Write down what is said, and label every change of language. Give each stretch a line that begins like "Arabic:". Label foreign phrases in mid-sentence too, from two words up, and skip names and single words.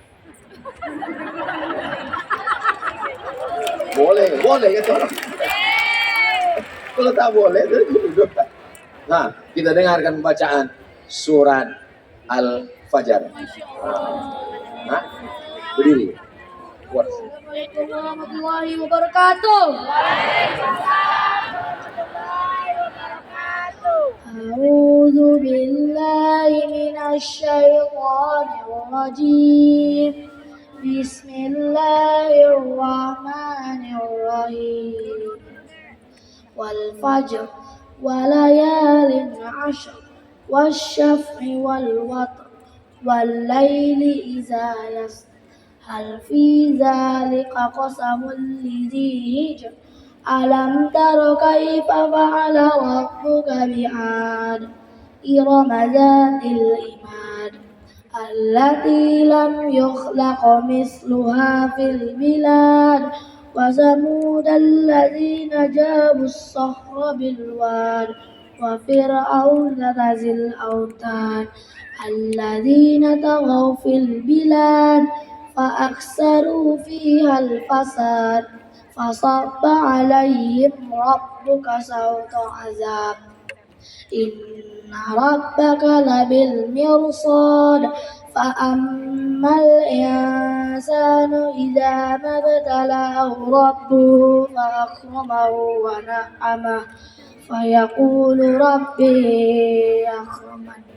Malay: Boleh kata orang. Kalau tak boleh, duduk. Nah, kita dengarkan bacaan surat Al-Fajr. Nah, berdiri.
Arabic: السلام عليكم ورحمة الله وبركاته. أعوذ بالله من الشيطان الرجيم. بسم الله الرحمن الرحيم. والفجر وليال عشر والشفع والوتر والليل إذا يسر. هل في ذلك قسم لذي حجر. ألم تر كيف فعل ربك بعاد. إرم ذات العماد. التي لم يخلق مثلها في البلاد. وثمود الذين جابوا الصخر بالواد. وفرعون ذي الأوتاد. الذين طغوا في البلاد. فأكثروا فيها الفساد فصب عليهم ربك سوط عذاب إن ربك لبالمرصاد فأما الإنسان إذا ما ابتلاه ربه فأكرمه ونعمه فيقول ربي أكرمن